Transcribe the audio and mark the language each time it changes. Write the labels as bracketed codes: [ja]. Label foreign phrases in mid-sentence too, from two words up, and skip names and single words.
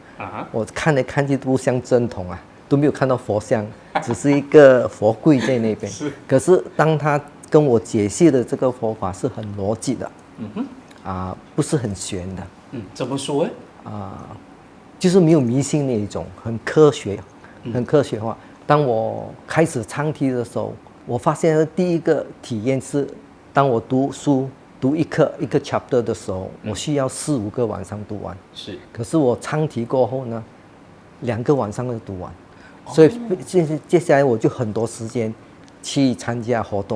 [zh] 我看來看去都不像正統啊，都沒有看到佛像，只是一個佛櫃在那邊。可是當他跟我解析的這個佛法是很邏輯的，不是很玄的。怎麼說呢？就是沒有迷信那一種，很科學，很科學化。當我開始唱題的時候，我發現第一個體驗是，當我讀書讀一個 chapter 的時候，我需要4-5個晚上讀完。可是我唱題過後呢，2個晚上就讀完。所以接下來我就很多時間去參加活動。